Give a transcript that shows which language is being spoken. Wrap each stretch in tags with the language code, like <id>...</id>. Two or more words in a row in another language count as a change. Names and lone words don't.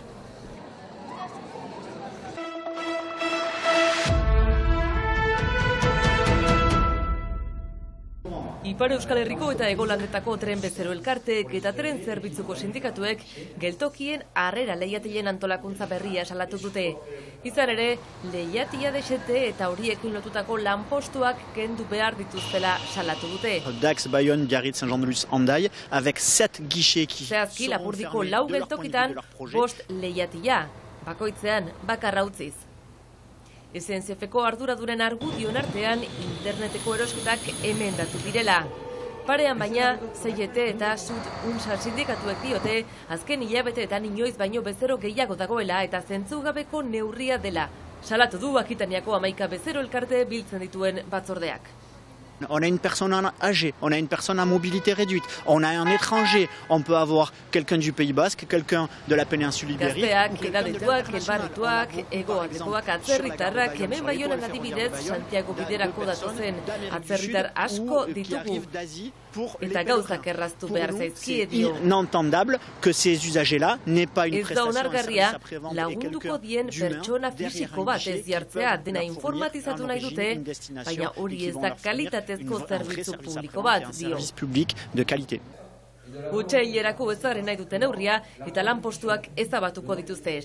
<eu>Ipar Euskal Herriko eta Hego Landetako tren bezero elkarteek eta tren zerbitzuko sindikatuek geltokien harrera lehiatilen antolakuntza berria salatu dute. Izan ere, lehiatia desete eta horiekin lotutako lanpostuak kendu behar dituztela salatu dute.</eu> <fr>Dax, Bayonne, Biarritz, Saint-Jean-de-Luz, Hendaia, avec 7 guichets qui</fr> <eu>Zehazki Lapurdiko 4 geltokitan 5 lehiatia, bakoitzean bakarra utziz. SNCFko arduraduren argudioen artean interneteko erosketak emendatu direla. Parean baina, CGT eta Sud-Unsa sindikatuek diote, azken hilabeteetan inoiz baino bezero gehiago dagoela eta zentzugabeko neurria dela. Salatu du Akitaniako 11 bezero elkarte biltzen dituen batzordeak.</eu> <fr>On a une personne âgée, on a une personne à mobilité réduite, on a un étranger, on peut avoir quelqu'un du Pays Basque, quelqu'un de la péninsule ibérique.</fr> <eu>Gazteak, edadetuak, elbarrituak, egoatekoak, atzerritarrak, hemen Baionan adibidez, Santiago biderako datozen atzerritar asko ditugu. Eta gauzak erraztu behar zaizkie dio.</eu> <fr>Inentendable que ces usagers-là n'aient pas une prestation.</fr> <eu>Ez da onargarria,</eu> <fr>et</fr> <eu>lagunduko dien pertsona fisiko bat ez jartzea dena informatizatu nahi dute, baina hori ez da kalitatezko zerbitzu publiko bat, dio. Utsailerako ezarri nahi duten neurria eta lanpostuak ezabatuko dituzte.</eu>